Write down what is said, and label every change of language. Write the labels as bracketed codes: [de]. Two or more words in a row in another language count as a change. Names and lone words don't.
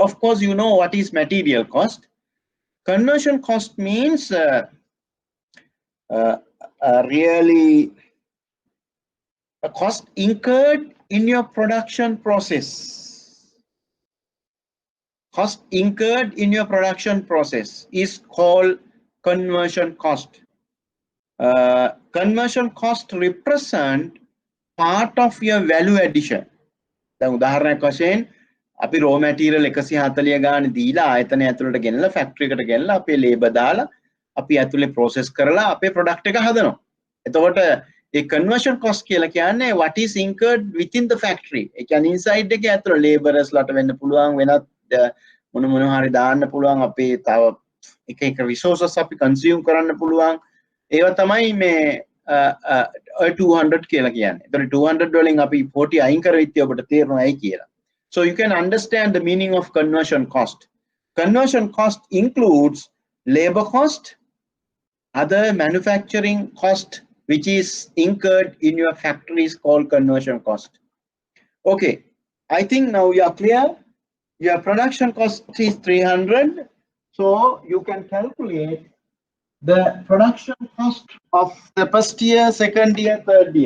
[en] Of course, you know what is material cost. Conversion cost means really a cost incurred in your production process. Cost incurred in your production process is called conversion cost. Conversion cost represent part of your value addition. [si] දැන් උදාහරණයක් වශයෙන් අපි [en] raw material [si] 140 ගානේ දීලා ආයතනය ඇතුළට ගෙනලා ෆැක්ටරි එකට ගෙනලා අපේ labor දාලා අපි ඇතුලේ process කරලා අපේ product එක හදනවා. එතකොට ඒ [en] conversion cost [si] කියලා කියන්නේ [en] what is incurred within the factory. [si] ඒ කියන්නේ inside එකේ ඇතුළේ laborers ලට වෙන්න පුළුවන් වෙනත් මොන හරි දාන්න පුළුවන් අපේ තව එක resources අපි consume කරන්න පුළුවන්. ඒවා තමයි මේ 200 කියලා කියන්නේ. ඒතකොට 200 වලින් අපි 40 අයින් කරවිත්‍ය ඔබට තේරෙනවයි කියලා. [en] So you can understand the meaning of conversion cost. Conversion cost includes labor cost, other manufacturing cost which is incurred in your factory is called conversion cost. Okay, I think now you are clear. Your production cost is 300, so you can calculate the production cost of the first year, second year, third year.